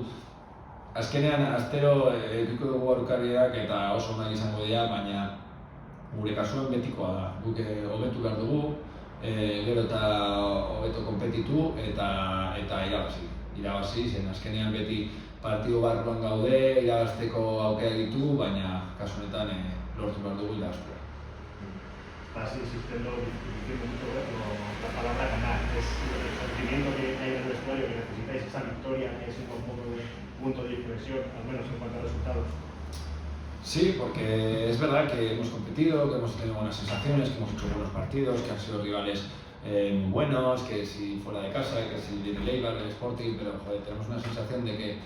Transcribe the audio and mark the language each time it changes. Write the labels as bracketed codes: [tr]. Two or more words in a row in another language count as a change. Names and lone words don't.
[eu] Azkenean, astero edukiko dugu aurkariak eta oso onak izango dira, baina gure kasuan betikoa da. Guk hobetu behar dugu, gero eta hobeto konpetitu eta irabazi, zen azkenean beti partidu barruan gaude, irabazteko aukera ditu, baina kasu honetan lortu behar dugu irabaztea. [es] Estás insistiendo mucho la palabra ganar, es el sentimiento que hay en el vestuario, que necesitáis esa victoria, que es un poco de punto de inflexión, al menos en cuanto a resultados. Sí, porque es verdad que hemos competido, que hemos tenido buenas sensaciones, que hemos hecho buenos partidos, que han sido rivales muy buenos, que si fuera de casa, que si viene el Eibar, el Sporting, pero tenemos una sensación de